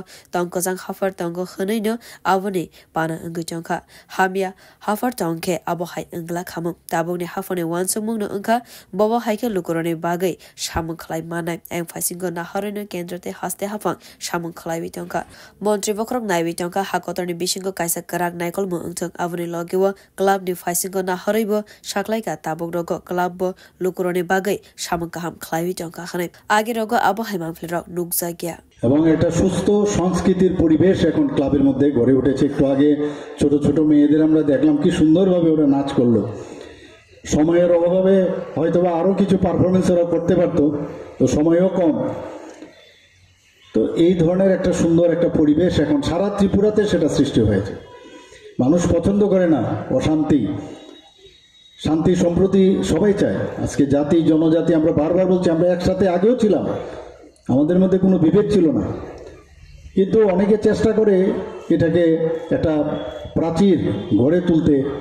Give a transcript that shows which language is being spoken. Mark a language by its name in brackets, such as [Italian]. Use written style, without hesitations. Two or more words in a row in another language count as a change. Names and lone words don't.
[Kok Borok] tongkojang hafar tongo khneino aboni pana anggu chongka hamya hafar tongke abo hai angla khamu tabukni hafone wansumungno angka bobo haike lukurone bagai samung khlai manai ang faisingo naharino kendrate haste hafang samung khlai bitongka montri bokrok naibi tongka hakotorni bisingo kaisa karak naikol mo angthong aboni logewo club ni faisingo naharibo saklaika tabuk rogo club lukurone bagai samung kaham khlai bitongka khane age rogo abo haimang flirok nukja gya [Bangla] এবং এটা সুস্থ সংস্কৃতির পরিবেশ এখন ক্লাবের মধ্যে গড়ে উঠেছে একটু আগে ছোট ছোট মেয়েদের আমরা দেখলাম কি সুন্দরভাবে ওরা নাচ করলো সময়ের অভাবে হয়তোবা আরো কিছু পারফরম্যান্স ওরা করতে পারতো তো সময়ও কম তো এই ধরনের একটা সুন্দর একটা পরিবেশ এখন সারা ত্রিপুরাতে সেটা সৃষ্টি হয়েছে মানুষ পছন্দ করে না অশান্তি শান্তি সম্প্রতি সবাই চায় আজকে জাতি জনজাতি আমরা বারবার বলছি আমরা একসাথে আগেও ছিলাম আমাদের মধ্যে কোনো বিভেদ ছিল না কিন্তু অনেকে চেষ্টা করে এটাকে একটা প্রাচীর গড়ে তুলতে